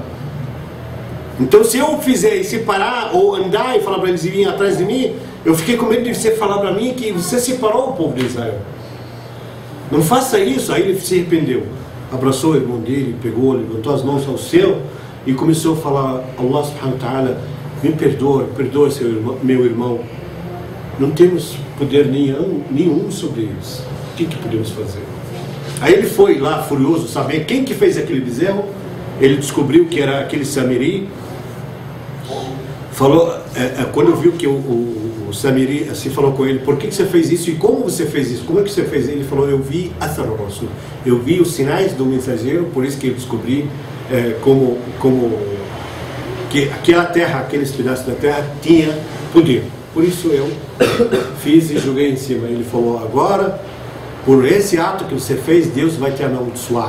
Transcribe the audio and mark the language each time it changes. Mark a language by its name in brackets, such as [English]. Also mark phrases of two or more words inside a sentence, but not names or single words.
[Portuguese] Então se eu fizer separar ou andar e falar para eles virem atrás de mim, eu fiquei com medo de você falar para mim que você separou o povo de Israel. Não faça isso. Aí ele se arrependeu, abraçou o irmão dele, pegou, levantou as mãos ao céu e começou a falar, [Arabic] الله سبحانه وتعالى, [Portuguese] me perdoa, perdoa meu irmão. Não temos poder nenhum sobre eles. O que podemos fazer? Aí ele foi lá furioso saber quem que fez aquele bezerro. Ele descobriu que era aquele Samiri. Falou, quando viu que o Samiri assim falou com ele, por que você fez isso e como você fez isso? Como é que você fez? Ele falou, eu vi [Arabic] أثر الرسول, [Portuguese] eu vi os sinais do mensageiro, por isso que eu descobri como que aquela terra, aqueles pedaços da terra tinha poder. Por isso eu fiz e joguei em cima. Ele falou, agora, por esse ato que você fez, Deus vai te amaldiçoar.